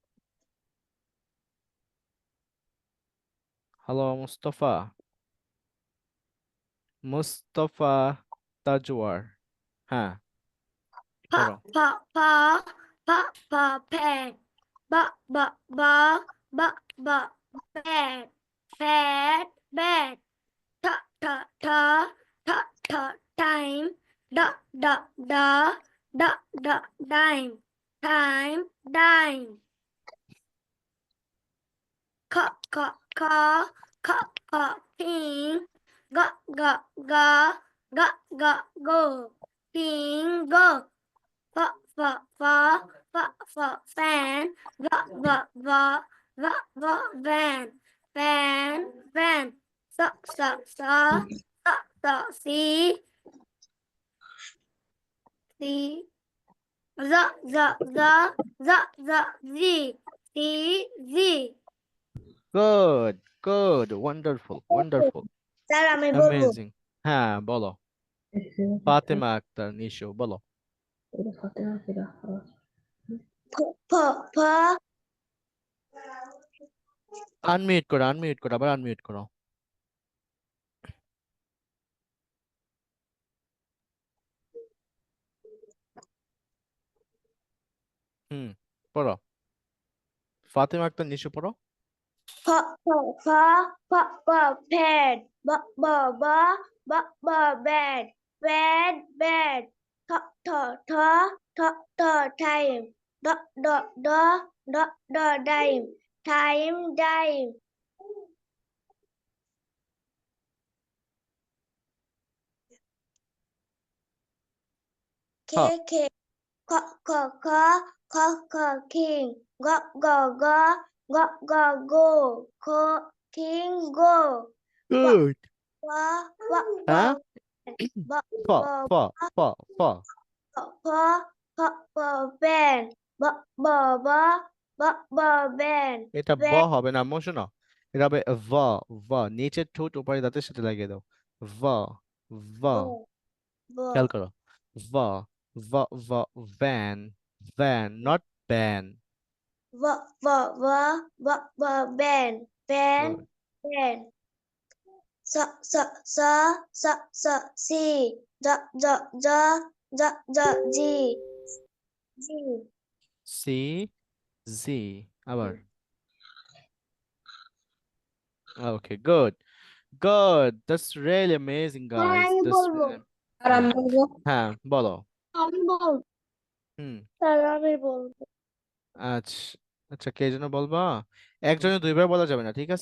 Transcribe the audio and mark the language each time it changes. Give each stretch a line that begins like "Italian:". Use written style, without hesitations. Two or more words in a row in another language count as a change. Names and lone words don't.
Bangla: হ্যালো মুস্তফা, মুস্তফা তাজওয়ার, হ্যাঁ প পড়ো। প প প প প্যাড ব ব ব ব ব প্যাড প্যাড ব্যাড ঠ ঠ ঠ ঠ ঠ টাইম ড ড ড ড ড ডাইম টাইম ডাইম খ খ খ খ খ king g g g g g go king go f f f f f fan v v v v v van van van s s s s s see see z z z z z z see z
English: good good wonderful wonderful
Bangla: স্যার আমি বলবো অ্যামেজিং। হ্যাঁ বলো, ফাতেমা আক্তার নিশো বলো। প প আনমিউট করো আবার আনমিউট করো। হুম, পড়ো, ফাতেমা আক্তার নিশো পড়ো। f f f f f pad b b b b b bad bad bad th th th th th time d d d d d dime time dime হ k k k k k k k king g g g g g go k king go গুড। w w হ্যাঁ, w b ফ ফ ফ ফ p p p ben b b b b b ben এটা ব ben হবে না, শোনো, এটা হবে ভ। ভ, নিচের ঠোঁট উপরে দাঁতের সাথে লাগিয়ে দাও। ভ। ভ। খেয়াল করো। ভ। ভ। ভ। ভ্যান।
English: Van, not ban. Ben, Ben, Good. Ben. Si, G, G.
Bangla: সি, জি। আবার।
English: Okay, good. Good. That's really amazing, guys.
Bangla: আমি
English: That's
Bangla: বলবো
English: really...
Bangla: আর হ্যাঁ, আমি বলবো হ্যাঁ, বলো। আমি বলবো হুম। স্যার আমি বলবো আচ্ছা, আচ্ছা, কে যেন বলবা? একজনে দুইবার বলা যাবে না, ঠিক আছে?